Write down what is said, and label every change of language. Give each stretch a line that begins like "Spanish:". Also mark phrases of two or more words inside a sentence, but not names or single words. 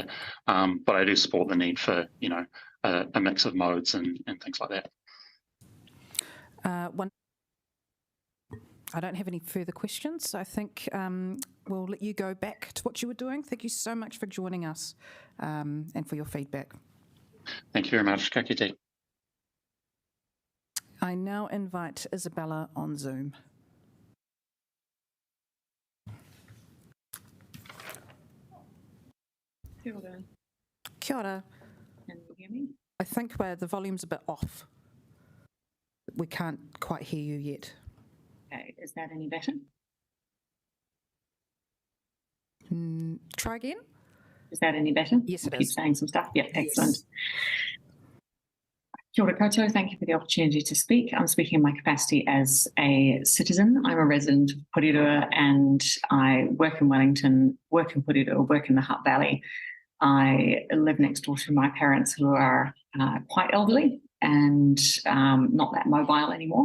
English: But I do support the need for a mix of modes and things like that. I don't have any further questions. I think we'll let you go back to what you were doing. Thank you so much for joining us and for your feedback. Thank you very much.
Māori: Ka kite.
English: I now invite Isabella on Zoom.
Māori: Kia ora.
English: Can you hear me? I think the volume's a bit off. We can't quite hear you yet. Okay, is that any better? Try again. Is that any better? Yes, it Keep is. saying some stuff. Yeah, excellent.
Māori: Kia ora koutou,
English: thank you for the opportunity to speak. I'm speaking in my capacity as a citizen. I'm a resident of Porirua and I work in Wellington, work in Porirua, work in the Hutt Valley. I live next door to my parents who are quite elderly and not that mobile anymore.